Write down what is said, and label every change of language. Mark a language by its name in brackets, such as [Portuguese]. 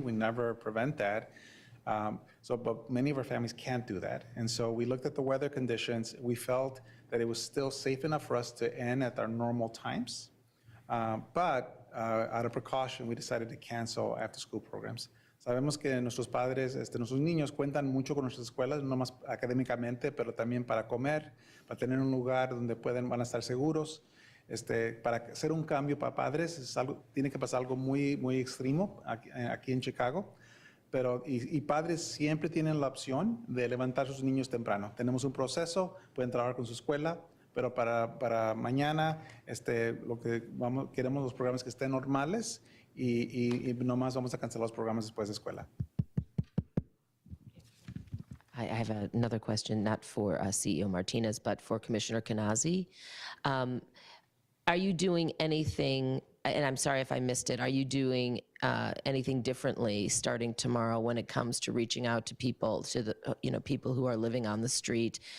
[English] We never prevent that. But many of our families can't do that. And so we looked at the weather conditions. We felt that it was still safe enough for us to end at our normal times. But out of precaution, we decided to cancel after-school programs. [Spanish] Sabemos que nuestros padres, nuestros niños cuentan mucho con nuestras escuelas, no más académicamente, pero también para comer, para tener un lugar donde van a estar seguros. Para hacer un cambio para padres tiene que pasar algo muy, muy extremo aquí en Chicago. Y padres siempre tienen la opción de levantar a sus niños temprano. Tenemos un proceso, pueden trabajar con su escuela, pero para mañana lo que queremos los programas que estén normales y nomás vamos a cancelar los programas después de escuela. [English] I have another question, not for CEO Martinez, but for Commissioner Kanazi. Are you doing anything, and I'm sorry if I missed it, are you doing anything differently starting tomorrow when it comes to reaching out to people, to the people who are living on the street?